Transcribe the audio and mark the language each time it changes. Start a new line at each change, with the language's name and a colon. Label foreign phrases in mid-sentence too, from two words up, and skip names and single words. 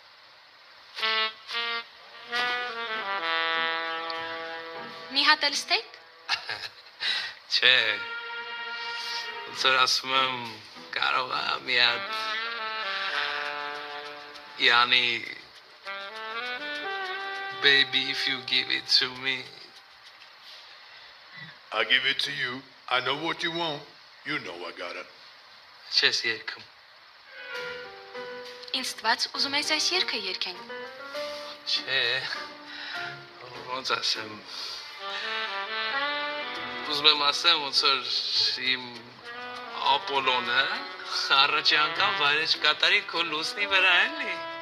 Armenian: Մի հատ էլ ստեյք։ Չէ։ Ոնց որ ասում եմ կարող է մի հատ Յանի
English: Baby if you give it to me I give it to you. I know what you want. You know I got it.
Armenian: Չես երգում։ Ինձ թվաց ուզում ես այս երգը երգենք։ Չէ։ Ոնց ասեմ։ Ուզում եմ ասեմ ոնց որ իմ Ապոլոնը առաջի անգամ վայրեջ կատարի քո լուսնի վրա էլի։